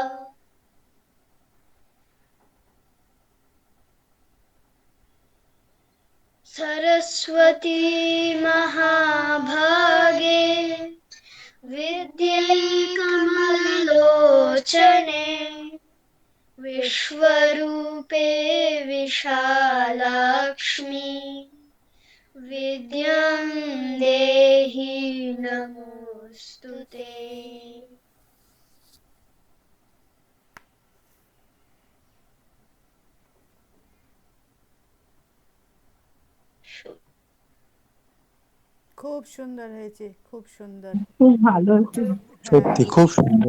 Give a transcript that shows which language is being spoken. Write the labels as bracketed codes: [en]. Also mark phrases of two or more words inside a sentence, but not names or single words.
[sa] सरस्वती महाभागे विद्ये कमललोचने, विश्वरूपे विशालाक्ष्मी, विद्यां देहि नमोस्तुते। [bn] খুব সুন্দর হয়েছে, খুব সুন্দর, খুব ভালো হচ্ছে। সত্যি খুব সুন্দর।